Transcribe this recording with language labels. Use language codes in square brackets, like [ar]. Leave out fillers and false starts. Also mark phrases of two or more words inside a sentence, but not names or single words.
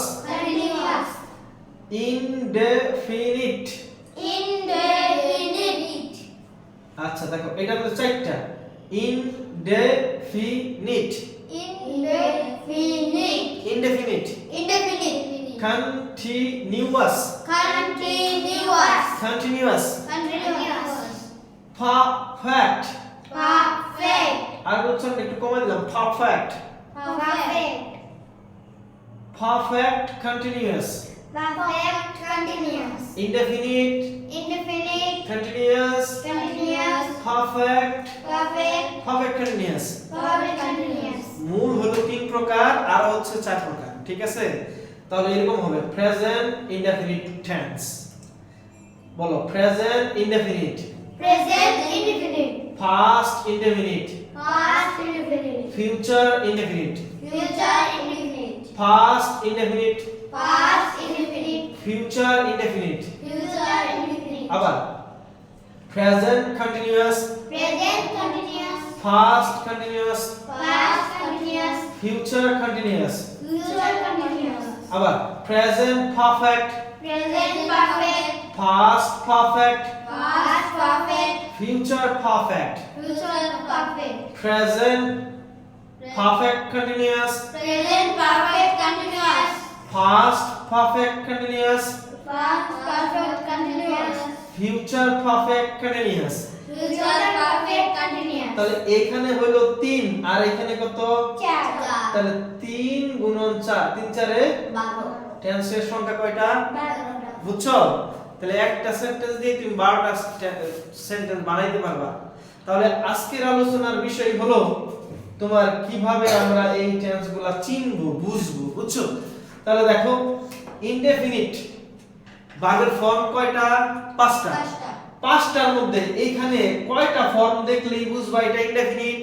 [en] continuous indefinite indefinite [bn] আচ্ছা দেখো এটা হলো চারটা indefinite [en] indefinite indefinite indefinite continuous continuous continuous continuous perfect perfect [bn] আর বলছেন একটু কমে দিলাম perfect [en] perfect perfect continuous perfect continuous indefinite indefinite continuous continuous perfect perfect perfect continuous perfect continuous [bn] মূল হলো তিন প্রকার আর হচ্ছে চার প্রকার ঠিক আছে তাহলে এরকম হবে [en] present indefinite tense [bn] বলো [en] present indefinite present indefinite past indefinite past indefinite future indefinite future indefinite past indefinite past indefinite future indefinite future indefinite আবার present continuous present continuous past continuous past continuous future continuous future continuous আবার present perfect present perfect past perfect past perfect future perfect future perfect present perfect continuous present perfect continuous past perfect continuous past perfect continuous future perfect continuous Future perfect continuous. [bn] তাহলে এখানে হলো 3 আর এখানে কত 4 তাহলে 3 গুণন 4 3 4 এ 12 টেন্সের সংখ্যা কয়টা 12টা বুঝছো তাহলে একটা সেন্টেন্স দিয়ে তুমি 12টা সেন্টেন্স বানাইতে পারবা তাহলে আজকের আলোচনার বিষয় হলো তোমার কিভাবে আমরা এই টেন্সগুলো চিনবো বুঝবো বুঝছো তাহলে দেখো ইনডেফিনিট ভার্বের ফর্ম কয়টা 5টা 5টার মধ্যে এইখানে কয়টা ফর্ম দেখলেই বুঝবা এটা ইনডেফিনিট